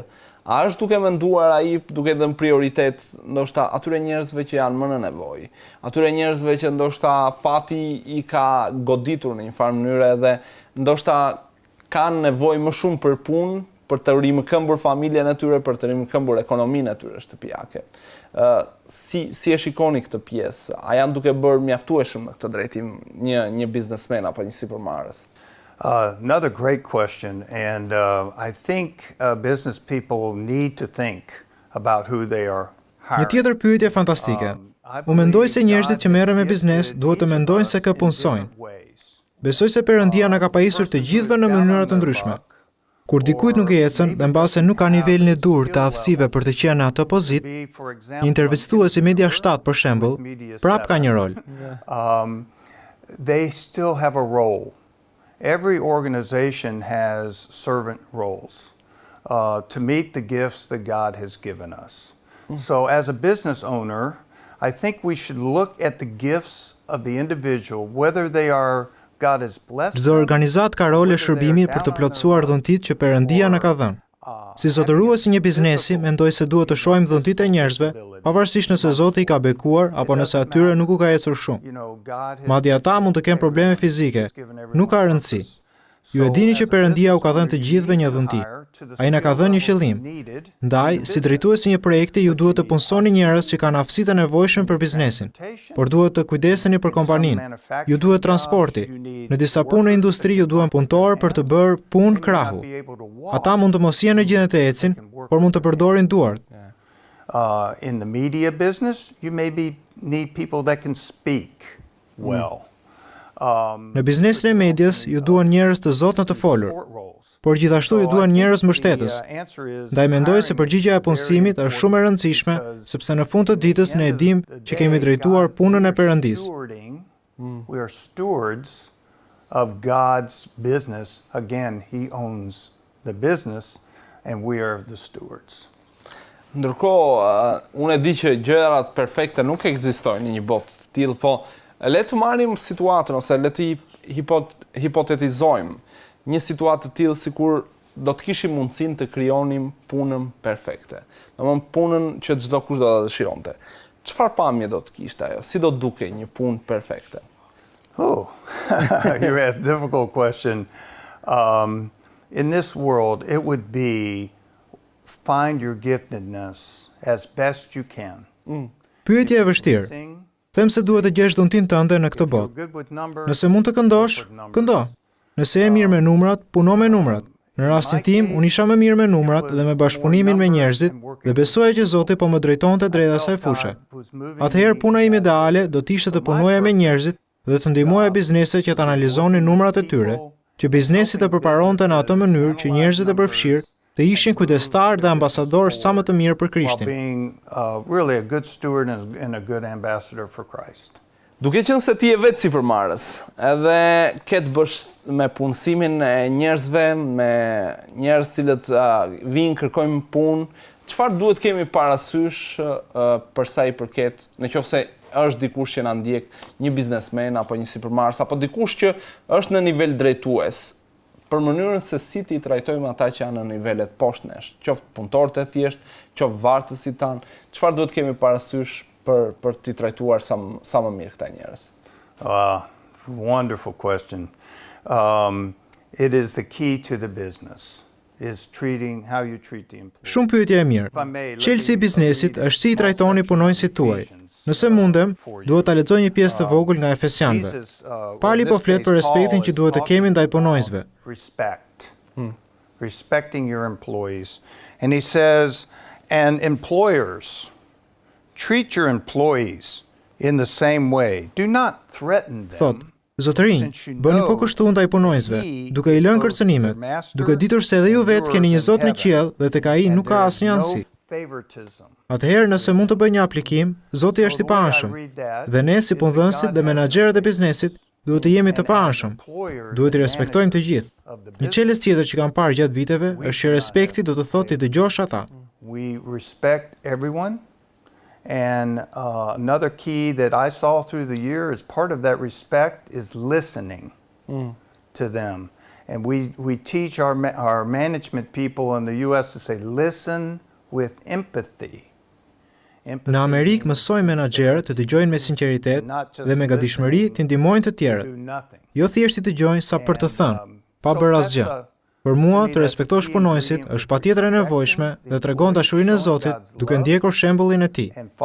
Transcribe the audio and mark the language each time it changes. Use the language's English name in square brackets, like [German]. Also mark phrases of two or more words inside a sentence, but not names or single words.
[Albanian] A është duke menduar ai duke dhënë prioritet ndoshta atyre njerëzve që janë më në nevojë, atyre njerëzve që ndoshta fati i ka goditur në një farë mënyrë dhe ndoshta kanë nevojë më shumë për punë, për të rimëkëmbur familjen e tyre, për të rimëkëmbur ekonominë e tyre shtëpiake. Si e shikoni këtë pjesë? A janë duke bërë mjaftueshëm në këtë drejtim një biznesmen apo një sipërmarrës? [English] Another great question, and I think business people need to think about who they are hiring. [Albanian] Një tjetër pyetje fantastike. Unë mendoj se njerëzit që merren me biznes duhet të mendojnë se kë punësojnë. Besoj se Perëndia na ka pajisur të gjithëve në mënyra të ndryshme. Kur dikujt nuk e ecën dhe mbase nuk ka nivelin e dur të aftësive për të qenë në atë pozitë, një intervistues i Media 7 për shembull, prap ka një rol. [English] They still have a role. Every organization has servant roles to meet the gifts that God has given us. So as a business owner, I think we should look at the gifts of the individual, whether they are God has blessed [Albanian] Çdo organizat ka role shërbimi për të plotësuar dhuntit që Perëndia na ka dhënë. Si zotërues i një biznesi, mendoj se duhet të shohim dhuntit e njerëzve, pavarësisht nëse Zoti i ka bekuar apo nëse atyre nuk u ka ecur shumë. Madje ata mund të kenë probleme fizike, nuk ka rëndësi. Ju e dini që Perëndia u ka dhënë të gjithëve një dhunti. Ai na ka dhënë një qëllim. Ndaj, si drejtues i një projekti, ju duhet të punsoni njerëz që kanë aftësitë e nevojshme për biznesin, por duhet të kujdeseni për kompaninë. Ju duhet transporti. Në disa punë në industri ju duhen punëtorë për të bërë punë krahu. Ata mund të mos jenë në gjendje të ecin, por mund të përdorin duart. [English] In the media business, you maybe need people that can speak well. [Albanian] Në biznesin e medias, ju duan njerëz të zotë në të folur, por gjithashtu ju duan njerëz mbështetës. Ndaj mendoj se përgjigjja e punësimit është shumë e rëndësishme, sepse në fund të ditës ne e dimë që kemi drejtuar punën e Perëndisë. [English] We are stewards of God's business. Again, He owns the business and we are the stewards. [Albanian] Ndërkohë, unë e di që gjërat perfekte nuk ekzistojnë në një botë të tillë, po le të marrim situatën ose le të hipotetizojmë një situatë të tillë sikur do të kishim mundësinë të krijonim punën perfekte. Domthonë punën që çdo kush do ta dëshironte. Çfarë pamje do të kishte ajo? Si do të dukej një punë perfekte? [English] Oh, you asked a difficult question. In this world, it would be find your giftedness as best you can. [Albanian] Pyetja e vështirë. Them se duhet të gjesh dhuntin tënde në këtë botë. Nëse mund të këndosh, këndo. Nëse je mirë me numrat, puno me numrat. Në rastin tim, unë isha më mirë me numrat dhe me bashkëpunimin me njerëzit dhe besoja që Zoti po më drejtonte drejt asaj fushë. Atëherë puna ime ideale do të ishte të punoja me njerëzit dhe të ndihmoja bizneset që të analizonin numrat e tyre, që biznesi të përparonte në atë mënyrë që njerëzit e përfshirë të ishin kujdestar dhe ambasador sa më të mirë për Krishtin. [English] Really a good steward and a good ambassador for Christ. [Albanian] Duke qenë se ti je vetë sipërmarrës, edhe ke të bësh me punësimin e njerëzve, me njerëz cilët vinë kërkojnë punë, çfarë duhet kemi parasysh për sa i përket, nëse është dikush që na ndjek, një biznesmen apo një sipërmarrës apo dikush që është në nivel drejtues, për mënyrën se si ti trajtojmë ata që janë në nivelet poshtë nesh, qoftë punëtorët e thjeshtë, qoftë vartësit tanë, çfarë duhet kemi parasysh për t'i trajtuar sa më mirë këta njerëz? [English] Wonderful question. It is the key to the business. Is treating how you treat the employee. [Albanian] Shumë pyetje e mirë. Çelësi i biznesit është si i trajtoni punonjësit tuaj. Nëse mundem, duhet ta lexoj një pjesë të vogël nga Efesianëve. Pali po flet për respektin që duhet të kemi ndaj punonjësve. [English] Respecting your employees. And he says, and employers, treat your employees in the same way. Do not threaten them. [Albanian] Thot, zotërinj, bëni po kështu ndaj punonjësve, duke i lënë kërcënimet, duke ditur se edhe ju vetë keni një Zot në qiell dhe tek ai nuk ka asnjë anësi. Atëherë, nëse mund të bëj një aplikim, Zoti është i paanshëm, dhe ne si punëdhënësit dhe menaxherët e biznesit duhet të jemi të paanshëm. Duhet i respektojmë të gjithë. Një çelës tjetër që kam parë gjatë viteve është që respekti do të thotë të dëgjosh ata. [English] We respect everyone. And another key that I saw through the year as part of that respect is listening to them. And we teach our management people in the US to say, listen with empathy. [Albanian] Në Amerikë mësojnë menaxherët të dëgjojnë me sinqeritet dhe me gatishmëri të ndihmojnë të tjerët. Jo thjesht të dëgjojnë sa për të thënë, pa bërë asgjë. Për mua, të respektosh punonjësit është patjetër e nevojshme dhe tregon dashurinë e Zotit duke ndjekur shembullin e tij.